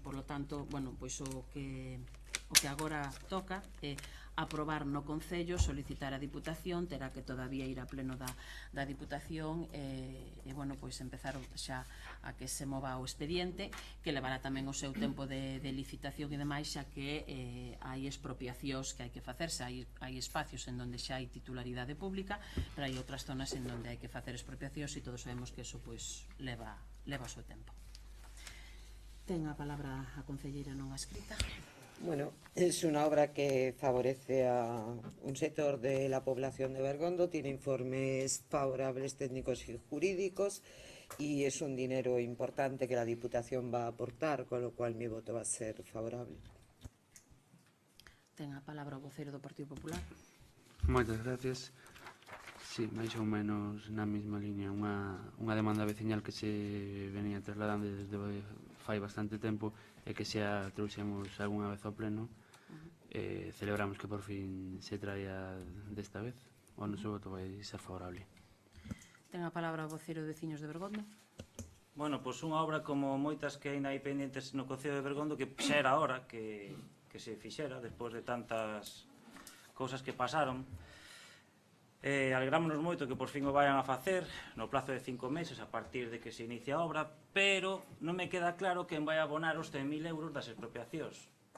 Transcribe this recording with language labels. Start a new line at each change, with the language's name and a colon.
Spanish: Por lo tanto,
Galician: pois o que agora toca é aprobar no Concello, solicitar a Diputación, terá que todavía ir a pleno da Diputación e pois empezar xa a que se mova o expediente, que levará tamén o seu tempo de licitación e demais, xa que hai expropiacións que hai que facerse, hai espacios en donde xa hai titularidade pública, pero hai outras zonas en donde hai que facer expropiacións e todos sabemos que eso pois leva leva o seu tempo. Ten a palabra a concelleira non escrita.
Spanish: Bueno, es una obra que favorece a un sector de la población de Bergondo, tiene informes favorables técnicos y jurídicos y es un dinero importante que la Diputación va a aportar, con lo cual mi voto va a ser favorable.
Galician: Ten a palabra o voceiro do Partido Popular. Moitas gracias. Sí, máis ou menos na mesma línea, unha demanda veciñal que se venía trasladando desde fai bastante tempo e que xa trouxemos algunha vez ao pleno. Celebramos que por fin se traia desta vez. O noso voto vai ser favorable. Ten a palabra o voceiro de veciños de Bergondo. Bueno, pois unha obra como moitas que aínda hai pendentes no Concello de Bergondo que xa era hora que se fixera despois de tantas cousas que pasaron. Alegrámonos moito que por fin o vayan a facer no plazo de 5 meses a partir de que se inicia a obra, pero non me queda claro quen vai abonar os 100.000 euros das expropiacións.